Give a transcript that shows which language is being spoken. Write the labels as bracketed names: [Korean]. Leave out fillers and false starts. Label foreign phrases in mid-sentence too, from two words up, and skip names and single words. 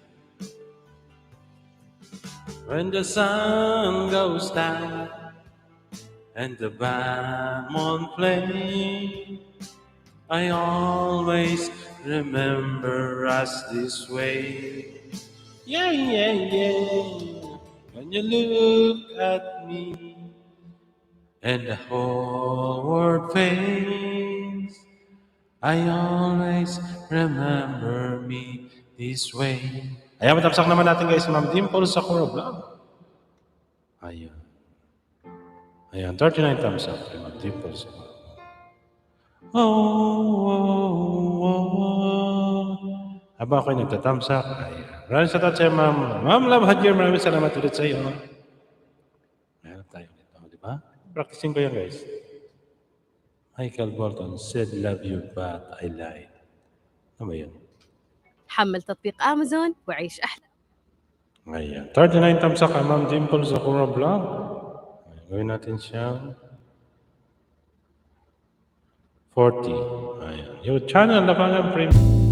[English] When the sun goes down and the band won't play, I always remember us this way. Yeah, yeah, yeah. When you look at me and the whole world fades, I always remember me this way. [Filipino] Ayan, matapsak naman natin guys, Ma'am Dimple sa Cora Vlog. Ayan. Ayan, 39 thumbs up kay Ma'am Dimple sa Cora Vlog. Habang ako'y nagtatamsak, ayan. Maraming salamat sa Ma'am Love Hadjer, maraming salamat ulit sa iyo. Ayan tayo dito, di ba? Practicing ko yan guys. [English] Michael Bolton said love you but I lied. [Filipino] Ano ba yun? [Arabic] حمل تطبيق أمازون وعيش أحلى. [Filipino] Ayan. 39 thumbs up kay Ma'am Dimple sa Cora Vlog. Ayan, gawin natin siya 40. Ayan. Yung channel Lapagan Premium.